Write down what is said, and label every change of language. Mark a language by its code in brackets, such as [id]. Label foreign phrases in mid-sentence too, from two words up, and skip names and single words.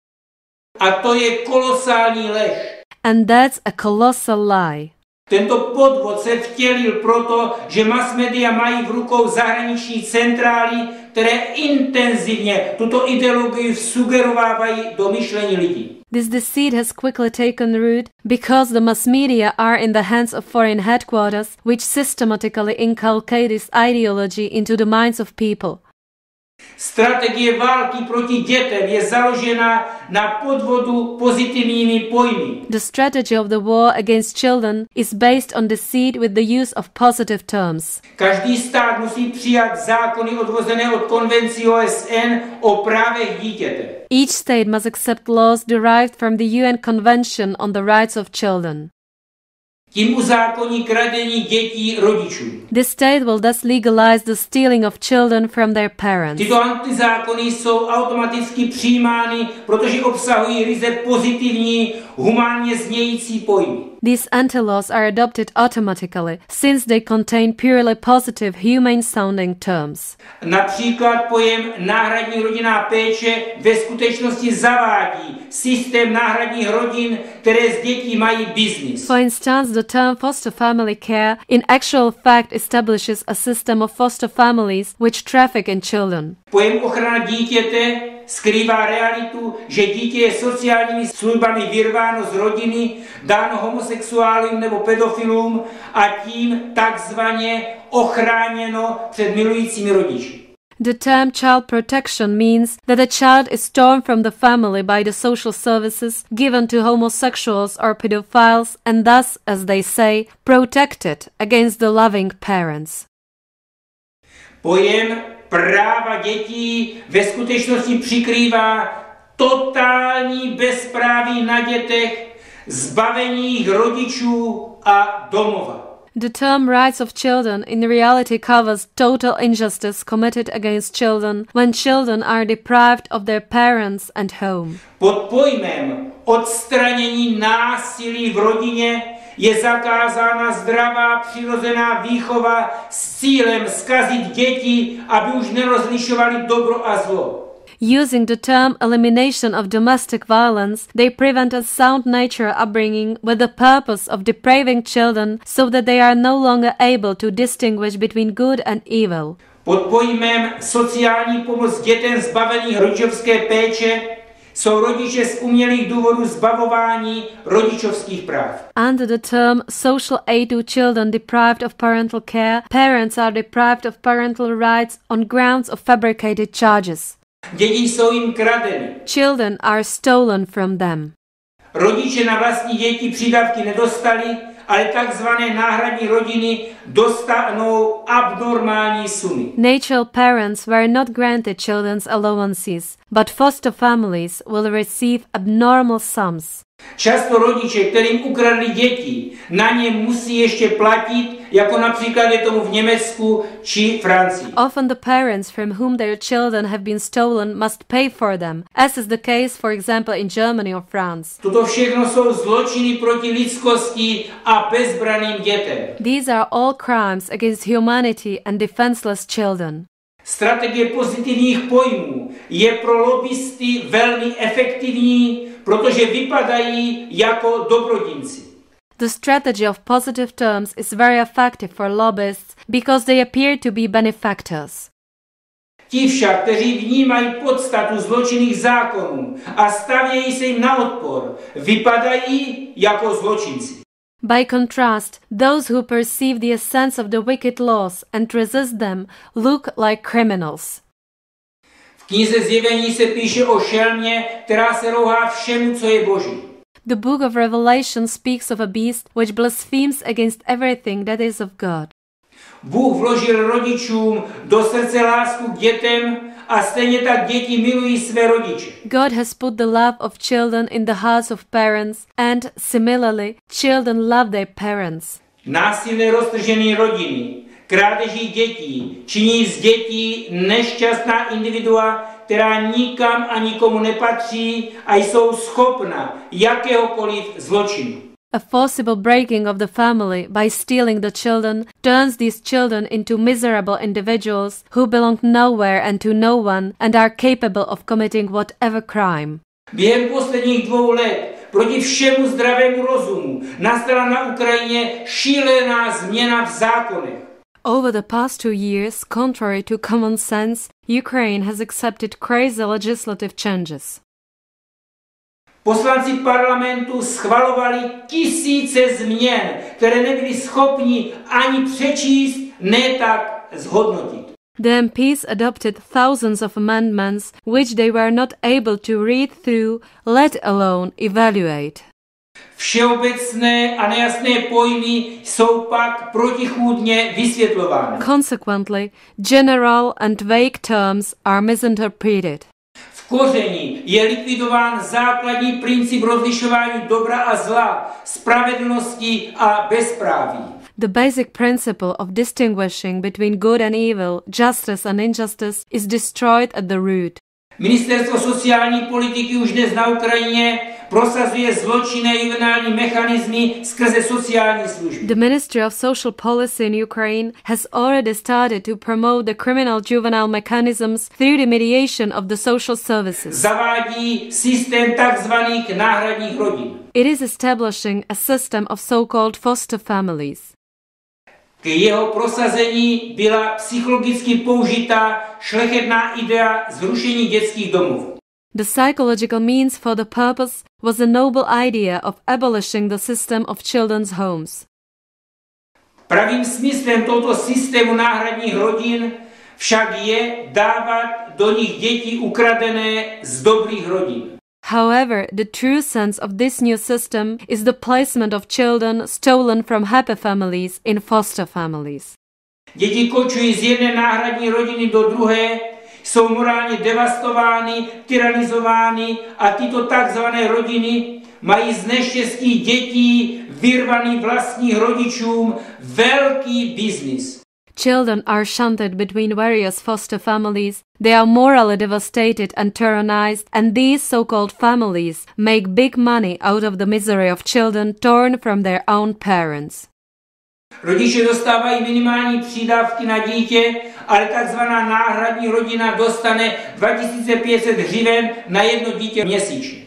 [cs] A to je kolosální lež. [en] And that's a colossal lie. [cs] Tento podvod se vtělil proto, že [en] mass media [cs] mají v rukou zahraniční centrály, které intenzivně tuto ideologii vsugerovávají do myšlení lidí. [en] This deceit has quickly taken root because the mass media are in the hands of foreign headquarters which systematically inculcate this ideology into the minds of people. [cs] Strategie války proti dětem je založena na podvodu pozitivními pojmy. [en] The strategy of the war against children is based on deceit with the use of positive terms. [cs] Každý stát musí přijat zákony odvozené od konvencí OSN o právech dítěte. [en] Each state must accept laws derived from the UN Convention on the Rights of Children. [cs] Tím uzákoní kradení dětí rodičů. [en] The state will thus legalize the stealing of children from their parents. [cs] Tyto antizákony jsou automaticky přijímány, protože obsahují ryze pozitivní, humánně znějící pojmy. [en] These anti-laws are adopted automatically, since they contain purely positive, humane-sounding terms. [cs] Například pojem náhradní rodinná péče ve skutečnosti zavádí systém náhradních rodin, které z dětí mají business. [en] For instance, the term foster family care in actual fact establishes a system of foster families which traffic in children. [cs] Pojem ochrana dítěte skrývá realitu, že dítě je sociálními službami vyrváno z rodiny, dáno homosexuálům nebo pedofilům a tím takzvaně ochráněno před milujícími rodiči. [en] The term child protection means that a child is torn from the family by the social services given to homosexuals or pedophiles and thus, as they say, protected against the loving parents. [cs] Pojem práva dětí ve skutečnosti přikrývá totální bezpráví na dětech, zbavení jejich rodičů a domova. [en] The term rights of children in reality covers total injustice committed against children when children are deprived of their parents and home. [cs] Pod pojmem odstranění násilí v rodině je zakázána zdravá přirozená výchova s cílem zkazit děti, aby už nerozlišovali dobro a zlo. [en] Using the term elimination of domestic violence, they prevent a sound nature upbringing with the purpose of depraving children so that they are no longer able to distinguish between good and evil. [cs] Pod pojmem sociální pomoc dětem zbavených rodičovské péče jsou rodiče z umělých důvodů zbavování rodičovských práv. [en] Under the term social aid to children deprived of parental care, parents are deprived of parental rights on grounds of fabricated charges. [cs] Děti jsou jim kradeny. [en] Children are stolen from them. [cs] Rodiče na vlastní děti přídavky nedostali, ale takzvané náhradní rodiny dostanou abnormální sumy. [en] Natural parents were not granted children's allowances, but foster families will receive abnormal sums. [cs] Často rodiče, kterým ukradli děti, na ně musí ještě platit, jako například je tomu v Německu či Francii. [en] Often the parents from whom their children have been stolen must pay for them, as is the case, for example, in Germany or France. [cs] Toto všechno jsou zločiny proti lidskosti a bezbranným dětem. [en] These are all crimes against humanity and defenseless children. [cs] Strategie pozitivních pojmů je pro lobbysty velmi efektivní, protože vypadají jako dobrodinci. [en] The strategy of positive terms is very effective for lobbyists because they appear to be benefactors. [cs] Ti však, kteří vnímají podstatu zločinných zákonů a stavějí se jim na odpor, vypadají jako zločinci. [en] By contrast, those who perceive the essence of the wicked laws and resist them look like criminals. [cs] V knize Zjevení se píše o šelmě, která se rouhá všemu, co je boží. [en] The book of Revelation speaks of a beast which blasphemes against everything that is of God. [cs] Bůh vložil rodičům do srdce lásku k dětem a stejně tak děti milují své rodiče. [en] God has put the love of children in the hearts of parents and, similarly, children love their parents. [cs] Násilné roztržené rodiny, krádeží dětí, činí z dětí nešťastná individua, která nikam a nikomu nepatří a jsou schopna jakéhokoliv zločinu. [en] A forcible breaking of the family by stealing the children turns these children into miserable individuals who belong nowhere and to no one and are capable of committing whatever crime. [cs] Během posledních 2 let proti všemu zdravému rozumu nastala na Ukrajině šílená změna v zákonech. [en] Over the past 2 years, contrary to common sense, Ukraine has accepted crazy legislative changes. [cs] Poslanci parlamentu schvalovali tisíce změn, které nebyli schopni ani přečíst, ne tak zhodnotit. [en] The MPs adopted thousands of amendments which they were not able to read through, let alone evaluate. [cs] Všeobecné a nejasné pojmy jsou pak protichůdně vysvětlovány. [en] Consequently, general and vague terms are misinterpreted. [cs] V koření je likvidován základní princip rozlišování dobra a zla, spravedlnosti a bezpráví. [en] The basic principle of distinguishing between good and evil, justice and injustice is destroyed at the root. [cs] Ministerstvo sociální politiky už dnes na Ukrajině prosazuje zločinné juvenální mechanismy skrze sociální služby. [en] The Ministry of Social Policy in Ukraine has already started to promote the criminal juvenile mechanisms through the mediation of the social services. [cs] Zavádí systém takzvaných náhradních rodin. [en] It is establishing a system of so-called foster families. [cs] K jeho prosazení byla psychologicky použita šlechetná idea zrušení dětských domovů. [en] The psychological means for the purpose was a noble idea of abolishing the system of children's homes. [cs] Pravým smyslem tohoto systému náhradních rodin však je dávat do nich děti ukradené z dobrých rodin. [en] However, the true sense of this new system is the placement of children stolen from happy families in foster families. [cs] Děti kočují z jedné náhradní rodiny do druhé, jsou morálně devastovány, tyranizovány a tyto takzvané rodiny mají z neštěstí dětí vyrvaný vlastních rodičům velký biznis. [en] Children are shunted between various foster families. They are morally devastated and tyrannized, and these so-called families make big money out of the misery of children torn from their own parents. [cs] Rodiče dostávají minimální přídavky na dítě, ale takzvaná náhradní rodina dostane 2500 hřiven na jedno dítě měsíčně.